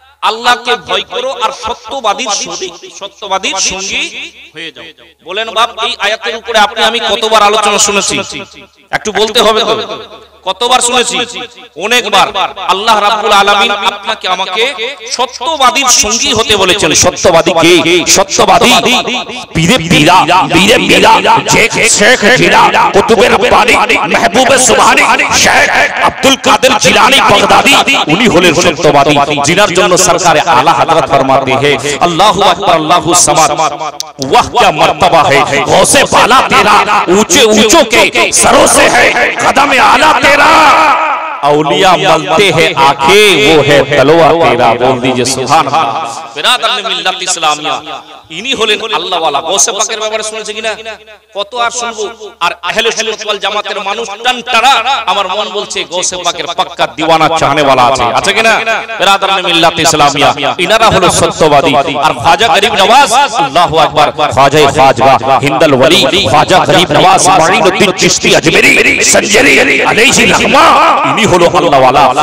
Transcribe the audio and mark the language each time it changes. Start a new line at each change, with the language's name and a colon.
Bangla: আল্লাহকে ভয় করো আর সত্যবাদীর সঙ্গী হয়ে যাও। বলেন বাপ, এই আয়াতের উপরে আপনি আমি কতবার আলোচনা শুনেছি? একটু বলতে হবে তো, কতবার শুনেছি? অনেকবার। আল্লাহ রাব্বুল আলামিন আপনাকে আমাকে সত্যবাদীর সঙ্গী হতে বলেছেন। সত্যবাদী কে? সত্যবাদী পীরে পীরা, পীরে পীরা, শেখ জিলা, কুতুবের বাণী, মেহবুবে সুবহানী, শেখ আব্দুল কাদের জিলানী বাগদাদি, উনি হলেন সত্যবাদী,
Hindi: जिनर जन्म सरकार आला हजरत फरमाते हैं अल्लाहु अकबर अल्लाहु समाद, वह क्या मर्तबा है गौसे बाला तेरा, ऊंचे ऊंचों के सरों से है कदम आला तेरा, औलिया मलते हैं आंखें वो है तलवा तेरा। बोल दीजिए सुभान अल्लाह। बिरादर मिल्लत इस्लामिया, इन्हीं
Bangla: হলেন আল্লাহ ওয়ালা। গৌসে পাকের ব্যাপারে শুনেছে কিনা? কত আর শুনবো। আর আহলে সুন্নাত ওয়াল জামাতের মানুষ টানটারা, আমার মন বলছে গৌসে পাকের পাক্কা দিওয়ানা চাহনে वाला আছে, আছে কিনা? বিরাদর মিল্লাত ইসলামিয়া, ইনারা হলো সত্যবাদী। আর খাজা গরিব নওয়াজ, আল্লাহু আকবার, খাজা খাজগা হিন্দাল ওয়ালি, খাজা গরিব নওয়াজ মাইনুদ্দিন চিশতি আজমেরি সঞ্জরি আলাইহি রহমা, ইনি হলো আল্লাহ ওয়ালা।